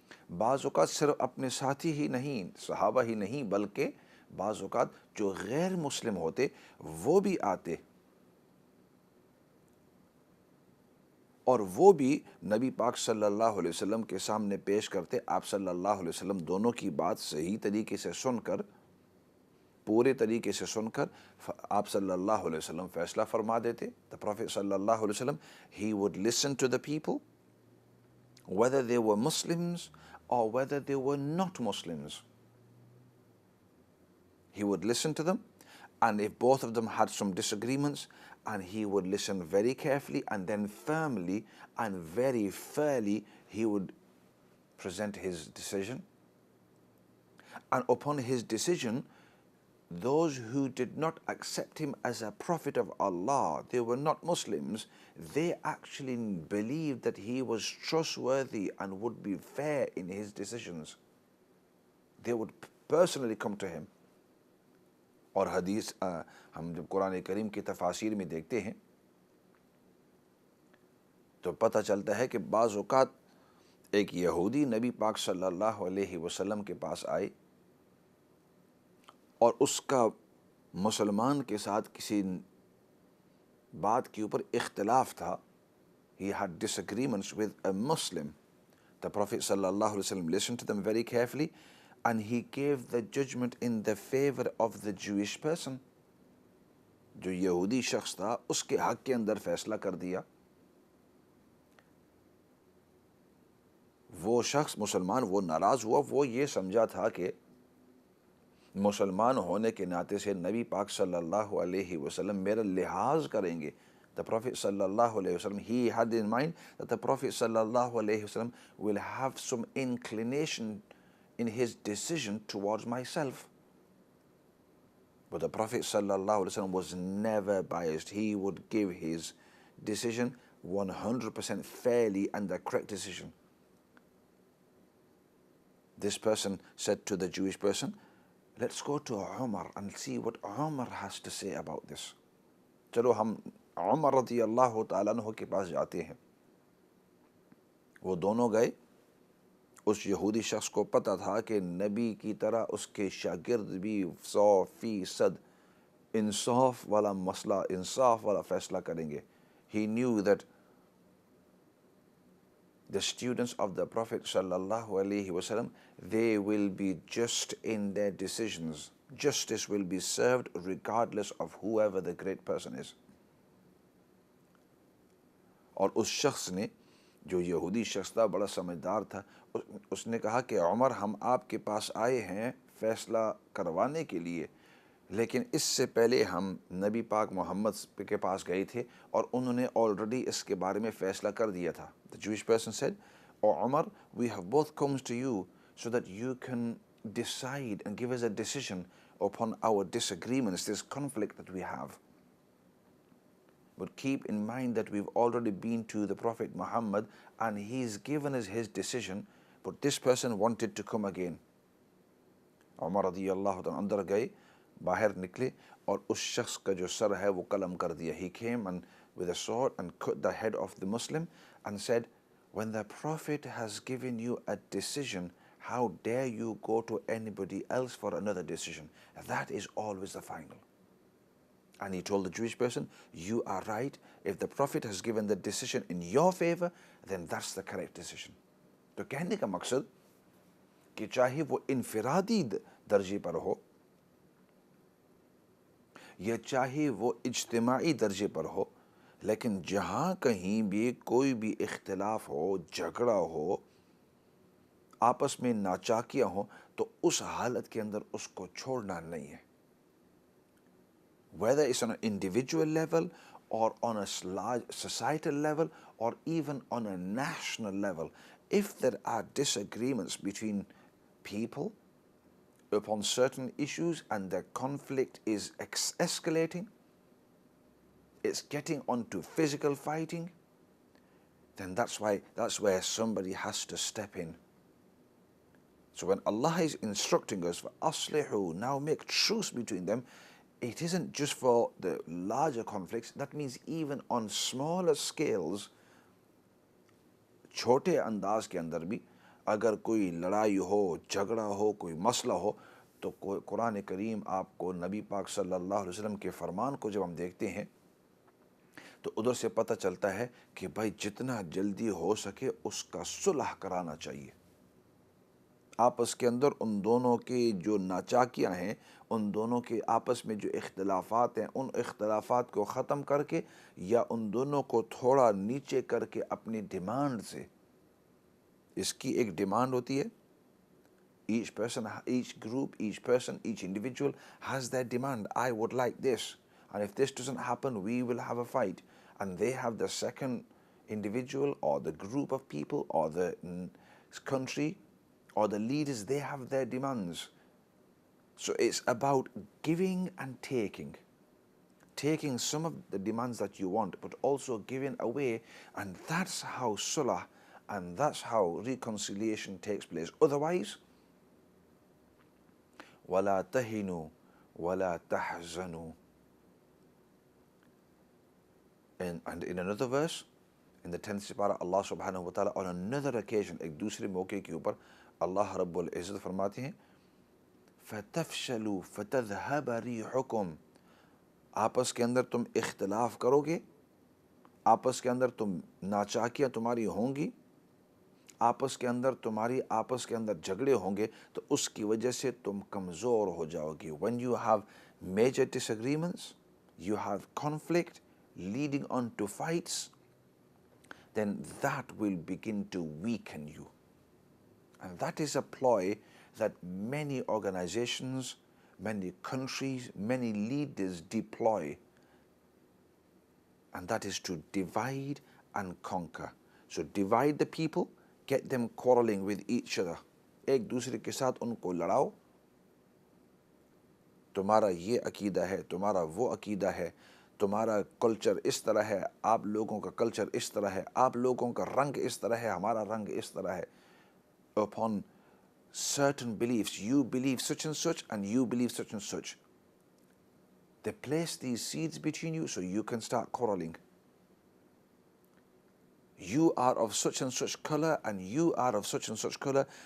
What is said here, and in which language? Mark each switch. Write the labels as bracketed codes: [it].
[hi] बाज़ औक़ात सिर्फ अपने साथी ही नहीं, सहाबा ही नहीं, बल्कि बाज़ औक़ात जो गैर मुस्लिम होते वो भी आते और वो भी नबी पाक सल्लल्लाहु अलैहि वसल्लम के सामने पेश करते। आप सल्लल्लाहु अलैहि वसल्लम दोनों की बात सही तरीके से सुनकर, पूरे तरीके से सुनकर, आप सल्लल्लाहु अलैहि वसल्लम फ़ैसला फरमा देते। [en] The prophet सल्लल्लाहु अलैहि वसल्लम, he would listen to the people whether they were Muslims or whether they were not Muslims. He would listen to them, and if both of them had some disagreements, and he would listen very carefully and then firmly and very fairly he would present his decision. And upon his decision, those who did not accept him as a prophet of Allah, they were not Muslims, they actually believed that he was trustworthy and would be fair in his decisions. They would personally come to him. [hi] और हदीस हम जब कुरान करीम की तफासीर में देखते हैं तो पता चलता है कि बाज़ औक़ात एक यहूदी नबी पाक सल्लल्लाहु अलैहि वसल्लम के पास आए और उसका मुसलमान के साथ किसी बात के ऊपर इख्तिलाफ था। [en] He had disagreements with a Muslim. The Prophet sallallahu alaihi wasallam listened to them very carefully and he gave the judgment in the favor of the Jewish person. [hi] जो यहूदी शख्स था उसके हक़ के अंदर फ़ैसला कर दिया। वो शख्स मुसलमान, वो नाराज़ हुआ, वो ये समझा था कि मुसलमान होने के नाते से नबी पाक सल्लल्लाहु अलैहि वसल्लम मेरा लिहाज करेंगे। [en] The Prophet sallallahu alaihi wasallam, he had in mind that the Prophet sallallahu alaihi wasallam will have some inclination in his decision towards myself. But the Prophet ﷺ was never biased. He would give his decision 100% fairly and the correct decision. This person said to the Jewish person, let's go to Umar and see what Umar has to say about this. [hi] चलो हम उमर रज़ी अल्लाह तआला अन्हु के पास जाते हैं. वो दोनों गए. उस यहूदी शख्स को पता था कि नबी की तरह उसके शागिर्द भी 100% इंसाफ वाला मसला, इंसाफ वाला फैसला करेंगे. [en] He knew that the students of the Prophet sallallahu alaihi wasallam, they will be just in their decisions. Justice will be served regardless of whoever the great person is. [hi] और उस शख्स ने, जो यहूदी शख्स था, बड़ा समझदार था, उसने कहा कि उमर, हम आपके पास आए हैं फैसला करवाने के लिए, लेकिन इससे पहले हम नबी पाक मोहम्मद के पास गए थे और उन्होंने ऑलरेडी इसके बारे में फ़ैसला कर दिया था. [en] The Jewish person said, "O Umar, we have both come to you so that you can decide and give us a decision upon our disagreements, this conflict that we have. But keep in mind that we've already been to the Prophet Muhammad and he's given us his decision, but this person wanted to come again." [hi] Umar रज़ियल्लाहु अन्हु अंदर गए, बाहर निकले और उस शख्स का जो सर है वो कलम कर दिया. [en] He came and with a sword and cut the head of the Muslim and said, when the Prophet has given you a decision, how dare you go to anybody else for another decision? That is always the final. And he told the Jewish person, you are right. If the Prophet has given the decision in your favor, then that's the correct decision. [hi] तो कहने का मकसद कि चाहे वो इनफिरादी दर्जे पर हो या चाहे वो इज्तिमाई दर्जे पर हो, लेकिन जहाँ कहीं भी कोई भी इख्तिलाफ हो, झगड़ा हो, आपस में नाचाकियाँ हो, तो उस हालत के अंदर उसको छोड़ना नहीं है. [en] Whether it's on an individual level or on a large societal level or even on a national level, if there are disagreements between people upon certain issues and the conflict is escalating, it's getting onto physical fighting, then that's where somebody has to step in. So when Allah is instructing us for aslihu, now make truce between them, it isn't just for the larger conflicts. That means even on smaller scales, [hi] छोटे अंदाज के अंदर भी अगर कोई लड़ाई हो, झगड़ा हो, कोई मसला हो, तो कुरान करीम आपको नबी पाक सल्लल्लाहु अलैहि वसल्लम के फरमान को जब हम देखते हैं तो उधर से पता चलता है कि भाई जितना जल्दी हो सके उसका सुलह कराना चाहिए. आपस के अंदर उन दोनों के जो नाचाकियाँ हैं, उन दोनों के आपस में जो इख्तिलाफात हैं, उन इख्तिलाफात को ख़त्म करके या उन दोनों को थोड़ा नीचे करके अपनी डिमांड से, इसकी एक डिमांड होती है. [en] Each person, each group, each person, each individual has their demand. I would like this, and if this doesn't happen, we will have a fight. And they have the second individual or the group of people or the country or the leaders, they have their demands. So it's about giving and taking. Taking some of the demands that you want, but also giving away, and that's how sulah and that's how reconciliation takes place. Otherwise, [ar] وَلَا تَهِنُوا وَلَا تَحْزَنُوا. [en] And in another verse, in the 10th Surah, Allah subhanahu wa ta'ala on another occasion, [hi] एक दूसरे मौके के ऊपर अल्लाह रब्बुल इज़्ज़त फरमाते हैं, [ar] फ़तफ़शलू फ़तज़हब रिहुकुम. [hi] आपस के अंदर तुम इख्तिलाफ करोगे, आपस के अंदर तुम नाचाकियाँ तुम्हारी होंगी, आपस के अंदर झगड़े होंगे, तो उसकी वजह से तुम कमज़ोर हो जाओगे. [en] When you have major disagreements, you have conflict leading on to fights, then that will begin to weaken you. And that is a ploy that many organizations, many countries, many leaders deploy. And that is to divide and conquer. So divide the people, get them quarreling with each other. [hi] एक दूसरे के साथ उनको लड़ाओ। तुम्हारा ये अकीदा है, तुम्हारा वो अकीदा है, तुम्हारा कल्चर इस तरह है, आप लोगों का कल्चर इस तरह है, आप लोगों का रंग इस तरह है, हमारा रंग इस तरह है। [en] Upon certain beliefs, you believe such and such and you believe such and such. They place these seeds between you so you can start quarreling. You are of such and such color and you are of such and such color.